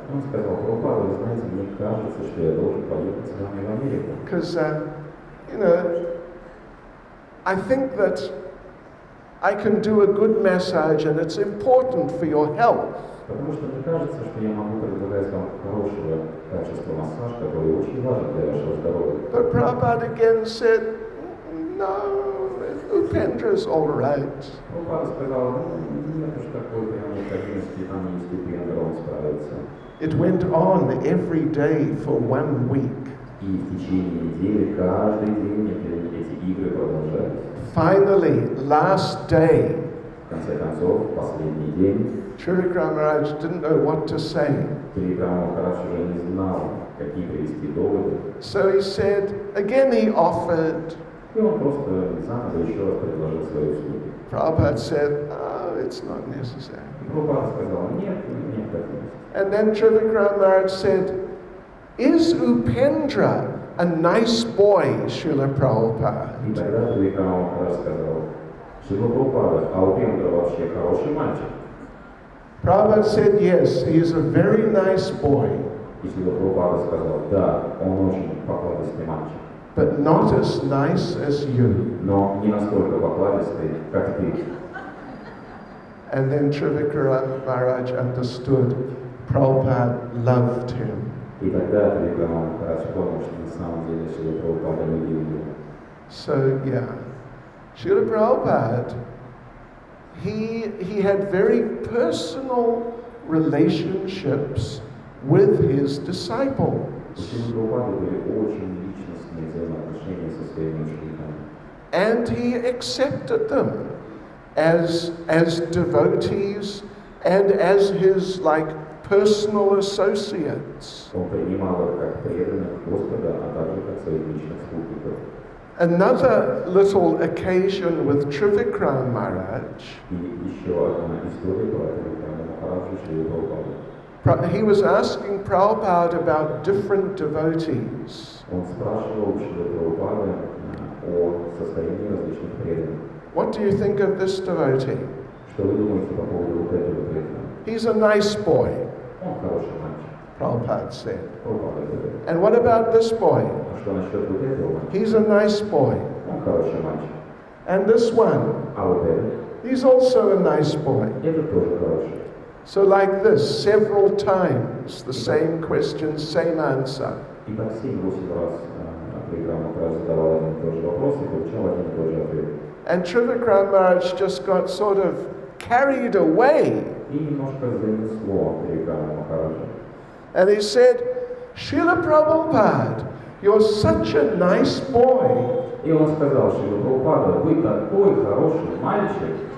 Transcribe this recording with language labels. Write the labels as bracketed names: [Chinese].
[Russian] Он сказал: Прабхупада, вы знаете, мне кажется, что я должен поехать с вами в Америку. [English] Because, you know, I think that I can do a good massage and it's important for your health. [Russian] Потому что мне кажется, что я могу предлагать вам хорошего качества массаж, который очень важен для вашего здоровья. [English] But Prabhupada again said, no, Upendra's all right. [Russian] Прабхупада сказал: нет уж такой прям необходимости, там есть Упендра, он справится. [English] It went on every day for 1 week. [Russian] И в течение недели, каждый день эти игры продолжались. [English] Finally, last day, [Russian] В конце концов, последний день, [English] Tirupati Maharaj didn't know what to say. [Russian] Tirupati Maharaj уже не знал, какие привести доводы. [English] So he said, again he offered. [Russian] И он просто заново еще раз предложил свои услуги. [English] Prabhupada said, oh, it's not necessary. [Russian] И Прабхупада сказал: нет, необходимости. [English] And then Tirupati Maharaj said, is Upendra a nice boy, Srila [Russian] И [English] Prabhupada? [Russian] тогда Tirupati Maharaj сказал: Шрила Прабхупада, а Упендра вообще хороший мальчик? [English] Prabhupada said, yes, he is a very nice boy, [Russian] И Шрила Прабхупада сказал: да, он очень покладистый мальчик, [English] but not as nice as you. [Russian] но не настолько покладистый, как ты. [English] And then Tirupati Maharaj understood Prabhupada loved him. [Russian] И тогда Tirupati Maharaj понял, что на самом деле Шрила Прабхупада любил его. [English] So, yeah, Srila Prabhupada, he had very personal relationships with his disciples. [Russian] У Шрилы Прабхупады были очень личностные взаимоотношения со своими учениками. [English] And he accepted them as devotees and as his personal associates. [Russian] Он принимал их как преданных Господа, а также как своих личных спутников. [English] Another little occasion with Trivikram Maharaj, [Russian] И еще одна история про Tirupati Maharaj Шрилы Прабхупады. [English] he was asking Prabhupada about different devotees. [Russian] Он спрашивал у Шрилы Прабхупады о состоянии различных преданных. [English] What do you think of this devotee? [Russian] Что вы думаете по поводу вот этого преданного? [English] He's a nice boy, [Russian] Он хороший мальчик. [English] Prabhupada said. [Russian] Прабхупада говорит. [English] And what about this boy? [Russian] А что насчет вот этого мальчика? [English] He's a nice boy. [Russian] Он хороший мальчик. [English] And this one, [Russian] А вот этот? [English] he's also a nice boy. [Russian] Этот тоже хороший. [English] So like this, several times, the same question, same answer. [Russian] И так 7-8 раз Tirupati Maharaj задавал один и тот же вопрос и получал один и тот же ответ. [English] And Trivikram Maharaj just got sort of carried away. [Russian] И немножко занесло Tirupati Maharaj. [English] And he said, Srila Prabhupada, you're such a nice boy. [Russian] И он сказал: Шрила Прабхупада, вы такой хороший мальчик.